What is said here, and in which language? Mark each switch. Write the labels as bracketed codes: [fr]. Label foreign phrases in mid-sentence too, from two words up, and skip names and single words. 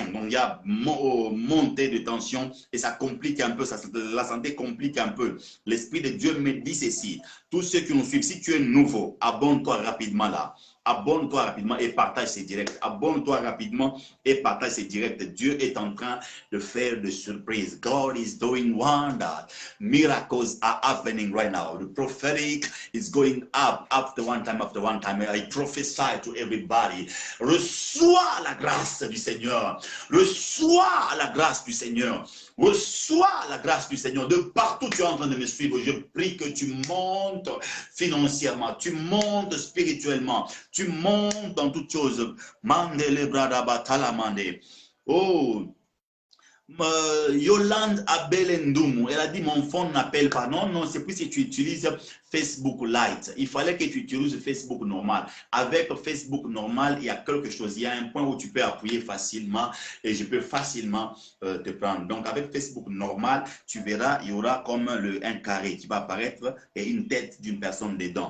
[fr] Donc, il y a montée de tension et ça complique un peu, la santé complique un peu. L'Esprit de Dieu me dit ceci. Tous ceux qui nous suivent, si tu es nouveau, abonne-toi rapidement là. Abonne-toi rapidement et partage ces directs. Abonne-toi rapidement et partage ces directs. Dieu est en train de faire des surprises. [en] God is doing wonders. Miracles are happening right now. The prophetic is going up after one time. I prophesy to everybody. [fr] Reçois la grâce du Seigneur. Reçois la grâce du Seigneur. Reçois la grâce du Seigneur. De partout tu es en train de me suivre. Je prie que tu montes financièrement. Tu montes spirituellement. Tu montes dans toutes choses. Mandele bradaba talamande. Oh. Yolande Abelendoumu, elle a dit mon phone n'appelle pas. Non, non, c'est plus si tu utilises Facebook Lite. Il fallait que tu utilises Facebook normal. Avec Facebook normal, il y a quelque chose. Il y a un point où tu peux appuyer facilement et je peux facilement te prendre. Donc, avec Facebook normal, tu verras, il y aura comme un carré qui va apparaître et une tête d'une personne dedans.